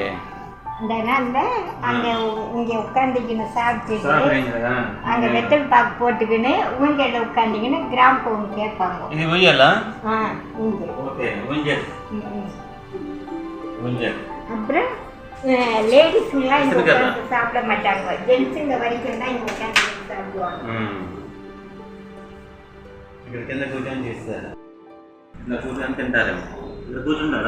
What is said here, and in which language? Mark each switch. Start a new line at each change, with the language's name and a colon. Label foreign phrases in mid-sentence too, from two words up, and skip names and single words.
Tamil: அந்த நாள்ல அங்க இங்க உட்காந்துக்கின்னு சாப்பிட்டு அங்க வெத்தல் பாக்கு போட்டுக்கின்னு ஊஞ்சல்ல உட்காந்துக்கின்னு கிராம் போன் கேட்பாங்க. இது ஊஞ்சலா? ஊஞ்சல். ஓகே, ஊஞ்சல். ஊஞ்சல். அப்புறம் லேடிஸ்ங்கெல்லாம் இங்க உட்காந்து சாப்பிட மாட்டாங்க. ஜென்ஸுங்க வரைக்கும் தான் இங்க உட்காந்து சாப்பிடுவாங்க.
Telugu: ఇక్కడ కింద కూర్చొని చేస్తారు. ఇలా కూర్చొని తింటారు. ఇలా కూర్చుంటారా?